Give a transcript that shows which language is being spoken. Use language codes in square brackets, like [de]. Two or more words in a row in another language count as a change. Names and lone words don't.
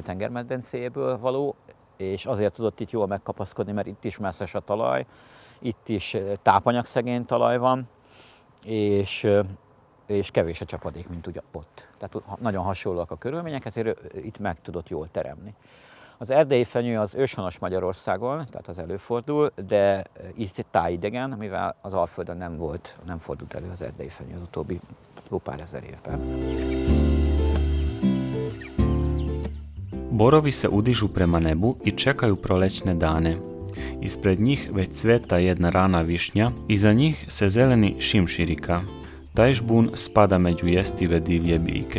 [hu] tengermedencéből való, és azért tudott itt jól megkapaszkodni, mert itt is messzes a talaj, itt is tápanyagszegény talaj van, és kevés a csapadék, mint ugye ott. Tehát nagyon hasonlóak a körülmények, ezért itt meg tudott jól teremni. Az erdélyi fenyő az őshonos Magyarországon, tehát az előfordul, de itt tájidegen, mivel az Alföldön nem fordult elő az erdélyi fenyő az utóbbi pár ezer évben. [sr] Borovi se udižu prema nebu i čekaju prolećne dane. Ispred njih već cveta jedna rana višnja, iza njih se zeleni šimširika. Taj žbun spada među jestive divlje biljke.